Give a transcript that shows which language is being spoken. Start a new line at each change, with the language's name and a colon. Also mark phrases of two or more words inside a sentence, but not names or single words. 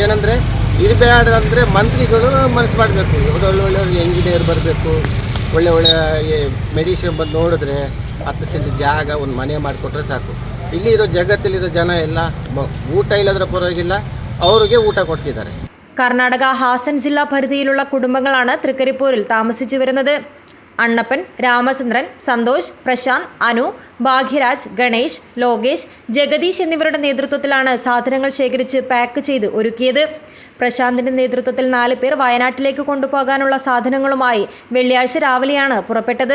Kannada: ಏನಂದರೆ ಇರಬಾರ್ದು ಅಂದರೆ ಮಂತ್ರಿಗಳು ಮನಸ್ಸು ಮಾಡಬೇಕು. ಒಳ್ಳೆ ಎಂಜಿನಿಯರ್ ಬರಬೇಕು, ಒಳ್ಳೆ ಮೆಡಿಷನ್ ಬಂದು ನೋಡಿದ್ರೆ 10 ಸೆಂಟ್ ಜಾಗ, ಒಂದು ಮನೆ ಮಾಡಿಕೊಟ್ರೆ ಸಾಕು. ಇಲ್ಲಿರೋ ಜಗತ್ತಲ್ಲಿರೋ ಜನ ಎಲ್ಲ ಊಟ ಇಲ್ಲದ್ರ ಪರವಾಗಿಲ್ಲ, ಅವ್ರಿಗೆ ಊಟ ಕೊಡ್ತಿದ್ದಾರೆ.
Malayalam: കർണാടക ഹാസൻ ജില്ലാ പരിധിയിലുള്ള കുടുംബങ്ങളാണ് തൃക്കരിപ്പൂരിൽ താമസിച്ചു വരുന്നത്. അണ്ണപ്പൻ, രാമചന്ദ്രൻ, സന്തോഷ്, പ്രശാന്ത്, അനു, ഭാഗ്യരാജ്, ഗണേഷ്, ലോകേഷ്, ജഗദീഷ് എന്നിവരുടെ നേതൃത്വത്തിലാണ് സാധനങ്ങൾ ശേഖരിച്ച് പാക്ക് ചെയ്ത് ഒരുക്കിയത്. പ്രശാന്തിന്റെ നേതൃത്വത്തിൽ 4 പേർ വയനാട്ടിലേക്ക് കൊണ്ടുപോകാനുള്ള സാധനങ്ങളുമായി വെള്ളിയാഴ്ച രാവിലെയാണ് പുറപ്പെട്ടത്.